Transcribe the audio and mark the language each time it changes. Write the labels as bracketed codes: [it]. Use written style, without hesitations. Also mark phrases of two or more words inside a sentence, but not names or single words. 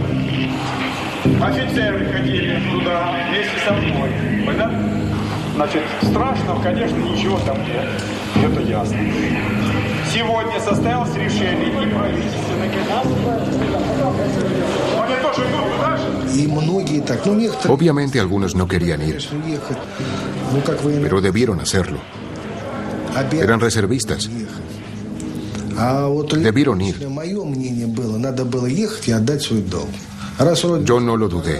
[ru] Офицеры ходили туда вместе со мной. Понятно? Значит, страшного, конечно, ничего там нет. Это ясно. Сегодня состоялось решение и правительственных. Они тоже идут туда же? [es] Obviamente algunos no querían ir, pero debieron hacerlo. Eran reservistas. Debieron ir. Yo no lo dudé.